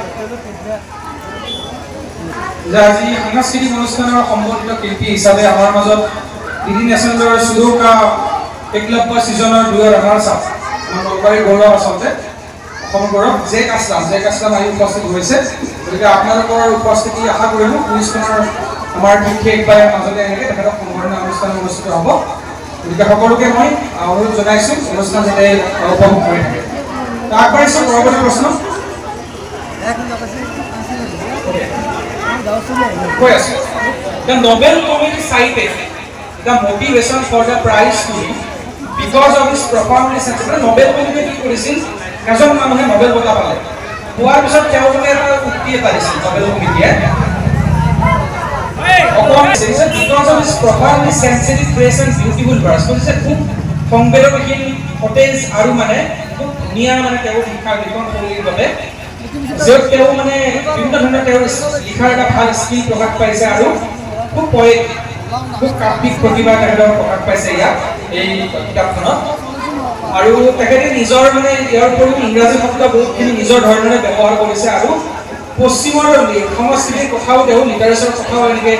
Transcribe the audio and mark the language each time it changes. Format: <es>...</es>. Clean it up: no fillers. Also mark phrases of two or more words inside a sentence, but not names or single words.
<as>আজি সাংস্কৃতিক অনুষ্ঠানৰ সম্বৰ্ধিত শিল্পী হিচাপে আমাৰ মাজত ডিডি নেশ্যনেলৰ সুদূৰকা একলব্য ছিজনৰ 2 আমাৰ চাপ নলবাৰী গৌৰৱ আচলতে অসম গৌৰৱ জেক আছলাম আহি উপস্থিত হৈছে গতিকে আপোনালোকৰ উপস্থিতি আশা কৰিলোঁ কুইজখনৰ আমাৰ বিশেষভাৱে মাজতে এনেকৈ তেখেতক সম্বৰ্ধনা অনুষ্ঠান অনুষ্ঠিত হ'ব গতিকে সকলোকে মই অনুৰোধ জনাইছোঁ অনুষ্ঠান যাতে উপভোগ কৰি থাকে আগবাঢ়িছোঁ পৰৱৰ্তী প্ৰশ্ন কৈ আছোঁ</as> <en>The Nobel Committee cited the motivation for the prize to him because of his profoundly sensitive</en> <as>Nobel Committee কি কৰিছিল এজন মানুহে নোবেল বঁটা পালে পোৱাৰ পিছত তেওঁলোকে এটা উক্তি এটা দিছিল নোবেল কমিটিয়ে</as> <en>because of his profoundly sensitive grace and beautiful verse</en> <as>কৈছে খুব সংবেদনশীল সতেজ আৰু মানে খুব ধুনীয়া মানে তেওঁৰ লিখা লিখন শৈলীৰ বাবে য'ত তেওঁ মানে বিভিন্ন ধৰণৰ তেওঁৰ লিখাৰ এটা ভাল স্কিল প্ৰকাশ পাইছে আৰু খুব পয়েটিক খুব কাব্যিক প্ৰতিভা তেখেতৰ প্ৰকাশ পাইছে ইয়াত এই কিতাপখনত আৰু তেখেতে নিজৰ মানে ইয়াৰ উপৰিও ইংৰাজী শব্দ বহুতখিনি নিজৰ ধৰণেৰে ব্যৱহাৰ কৰিছে আৰু পশ্চিমৰ সংস্কৃতিৰ কথাও তেওঁ লিটাৰেচাৰৰ কথাও এনেকৈ</as>